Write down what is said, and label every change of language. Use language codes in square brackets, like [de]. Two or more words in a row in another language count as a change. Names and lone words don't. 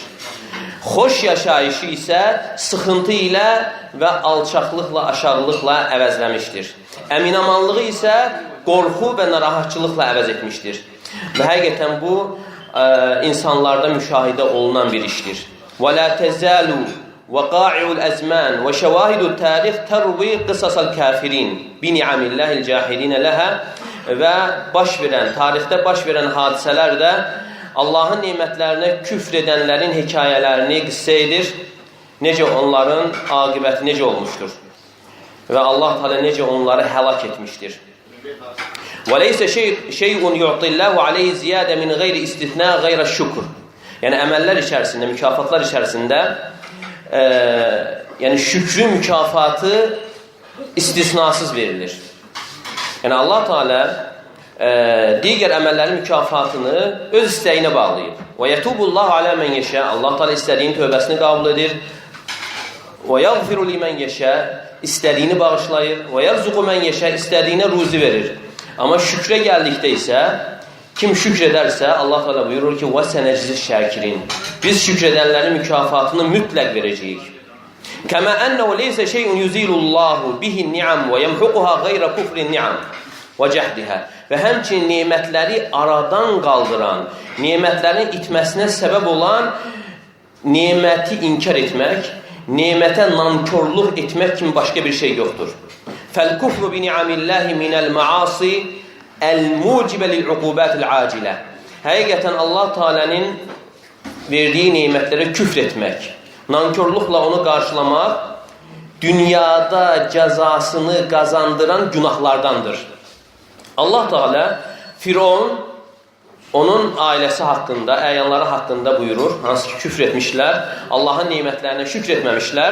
[az] Xoş yaşayışı isə sıxıntı ilə və alçaqlıqla, aşağılıqla əvəzləmişdir. Əminamanlığı isə qorxu və narahatçılıqla əvəz etmişdir. Və həqiqətən bu insanlarda müşahidə olunan bir işdir. [ar] وَلَا تَزَالُوا وَقَاعِعُ الْأَزْمَانِ وَشَوَاهِدُ التَّارِخِ تَرْوِي قِصَصَ الْكَافِرِينَ بِنِعَمِ اللّٰهِ الْجَاهِلِينَ لَهَا. [az] Və tarixdə baş verən hadisələr də Allahın nemətlərinə küfr edənlərin hekayələrini qissə edir. Necə onların aqibəti necə olmuşdur. Və Allah Teala necə onları həlak etmişdir. [ar] وَلَيْسَ شَيْءٌ يُعْطِ اللّٰهُ عَلَيْهِ زِيَادَ مِنْ غَيْرِ اِسْتِثْنَا غَيْرَ الشُّكُرِ. [az] Yəni əməllər içərisində, mükafatlar içərisində yəni şükrü mükafatı istisnasız verilir. Yəni Allah Teala digər əməllərin mükafatını öz istəyinə bağlayıb. [ar] وَيَتُوبُ اللّٰهُ عَلَى مَنْ يَشَاءُ. [az] Allah Teala istədiyinin tövbəsini qəbul edir. [ar] وَيَغْفِرُ لِمَنْ يَشَاءُ. [az] İstədiyini bağışlayır. [ar] وَيَرْزُقُ مَنْ يَشَاءُ. [az] İstədiyinə ruzi verir. Amma şükrə gəldikdə isə kim şükr edərsə Allah Teala buyurur ki: [ar] وَسَنَجْزِ الشَّاكِرِينَ. [az] Biz şükr edənlərin mükafatını mütləq verəcəyik. [ar] كَمَا أَنَّهُ لَيْسَ شَيْءٌ يُزِيلُ اللّٰهُ بِهِ النِّعَمْ وَيَمْحُقُهَا غَيْرَ كُفْرِ النِّعَمْ وَجَهْدِهَا. [az] Və həmçinin nemətləri aradan qaldıran, nemətlərin itməsinə səbəb olan neməti inkar etmək, nemətə nankörlük etmək kimi başqa bir şey yoxdur. [ar] فَالْكُفْرُ بِنِعَمِ اللّٰهِ مِنَ الْمَعَاصِ الْمُوجِبَ لِلْعُقُوبَاتِ الْعَاجِلَةِ. [az] Həqiqətən Allah Teala'nın verdiyi nemətlərə küfr etmək, nankörlüklə onu qarşılamaq dünyada cəzasını qazandıran günahlardandır. Allah Teala Firon, onun ailəsi haqqında, əyanları haqqında buyurur, hansı ki küfr etmişlər, Allahın nemətlərinə şükr etməmişlər.